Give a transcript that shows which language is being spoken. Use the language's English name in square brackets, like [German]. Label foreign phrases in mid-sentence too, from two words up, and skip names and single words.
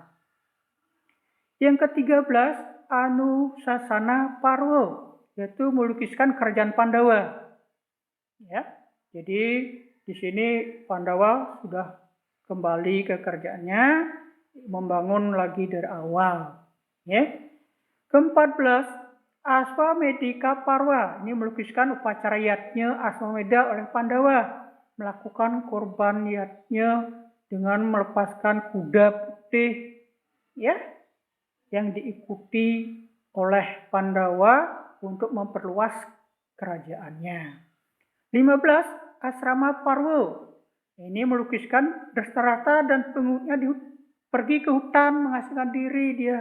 [Indonesian] Yang ke-13 Anusasana Parwa, yaitu melukiskan kerajaan Pandawa. Ya, jadi di sini Pandawa sudah kembali ke kerajaannya, membangun lagi dari awal. Ya. Ke-14 Aswamedika Parwa, ini melukiskan upacara yatnya Aswameda oleh Pandawa, melakukan korban yatnya dengan melepaskan kuda putih, ya, yang diikuti oleh Pandawa untuk memperluas kerajaannya. 15 Asrama Parwa, ini melukiskan Dastarata dan pengikutnya pergi ke hutan mengasingkan diri dia.